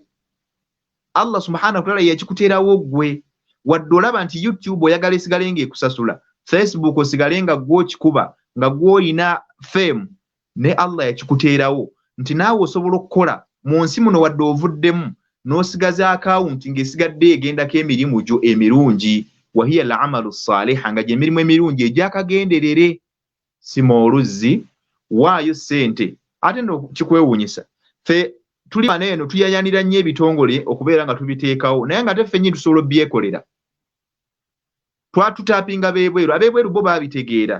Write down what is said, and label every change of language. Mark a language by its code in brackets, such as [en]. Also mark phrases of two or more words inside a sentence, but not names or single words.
[lg] Allah [ar] سبحانه وتعالى [lg] yakikuteerawo gwe wadde olaba nti YouTube oyagala esigale ng'ekusasula, Facebook osigale nga gw'okikuba nga gw'olina fame ne Allah yakikuteerawo nti naawe osobola okukola mu nsi muno wadde ovuddemu n'osigaza akawunti ng'esigadde egendako emirimu gyo emirungi [ar] وهي الأعمال الصالحة [lg] nga gy'emirimu emirungi egyakagenderere sima oluzzi waayo ssente. Ate no kikwewuunyisa ffe tuli wano eno tuyayanira nnyo ebitongole okubeera nga tubiteekawo naye nga teffe nnyini tusobola obyekolera. Twatutaapinga beebweru, abeebweru bo baabitegeera.